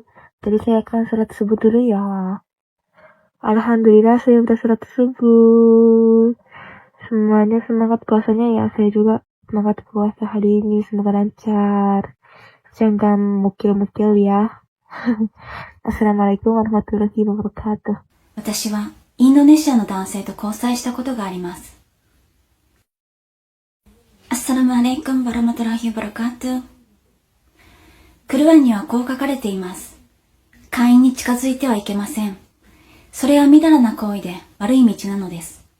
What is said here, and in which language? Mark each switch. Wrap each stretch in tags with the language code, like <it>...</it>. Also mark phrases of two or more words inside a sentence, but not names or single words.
<id>Jadi saya akan sholat subuh dulu ya. Alhamdulillah saya udah sholat subuh. Semuanya semangat puasanya ya. Saya juga semangat puasa hari ini. Semoga lancar. Jangan mukil-mukil ya.</id> <ar>السلام عليكم ورحمة الله وبركاته.</ar> <ja>私はインドネシアの男性と交際したことがあります。</ja> <ar>السلام عليكم ورحمة الله وبركاته.</ar> <ja>クルアンにはこう書かれています。会員に近づいてはいけません。それはみだらな行為で悪い道なのです。</ja>